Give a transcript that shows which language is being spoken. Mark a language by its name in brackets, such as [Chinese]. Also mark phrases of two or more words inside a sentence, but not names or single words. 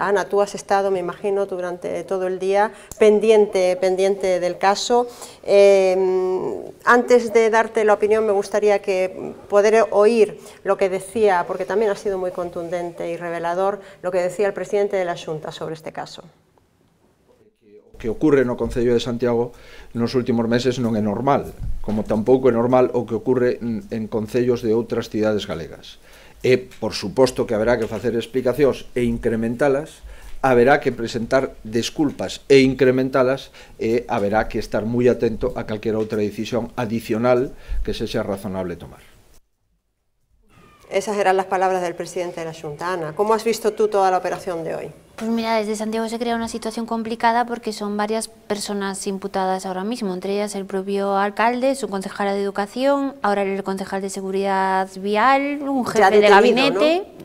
[Spanish] Ana, tú has estado, me imagino, durante todo el día pendiente del caso. Antes de darte la opinión, me gustaría que poder oír lo que decía, porque también ha sido muy contundente y revelador, lo que decía el presidente de la Xunta sobre este caso. [Galician] Que ocorre no Concello de Santiago nos últimos meses non é normal, como tampouco é normal o que ocorre en concellos de outras cidades galegas. E, por suposto, que haberá que facer explicacións e incrementalas, haberá que presentar desculpas e incrementalas, e haberá que estar moi atento a calquera outra decisión adicional que sexa razonable tomar. [Spanish] Esas eran las palabras del presidente de la Xunta. Ana, ¿cómo has visto tú toda la operación de hoy? Pues mira, desde Santiago se crea una situación complicada porque son varias personas imputadas ahora mismo, entre ellas el propio alcalde, su concejala de Educación, ahora el concejal de Seguridad Vial, un jefe de gabinete, ¿no?